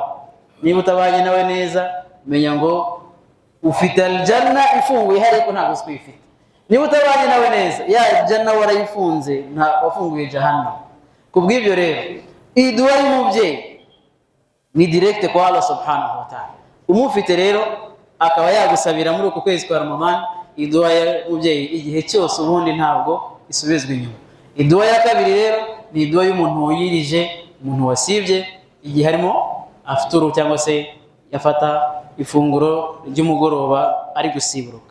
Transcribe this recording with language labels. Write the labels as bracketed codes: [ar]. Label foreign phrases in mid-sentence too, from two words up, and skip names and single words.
[rw] Niba utabanye nawe neza, menya ngo ufite aljanna ifunguye, ariko ntabwo twifite. Niba utabanye nawe neza, ya janna warayifunze, nta wafunguye jahannam. Kubw'ibyo rero iyi dua y'umubyeyi ni direct kwa Allah [ar] سبحانه وتعالى. [rw] Umufite rero akaba yagusabira muri uko kwezi kwa Ramadan, iyi dua y'umubyeyi igihe cyose ubundi ntabwo isubizwa inyuma. Idua ya kabiri rero ni idua y'umuntu wiyirije, umuntu wasibye igihe harimo afuturu cyangwa se yafata ifunguro ry'umugoroba ari gusiburuka.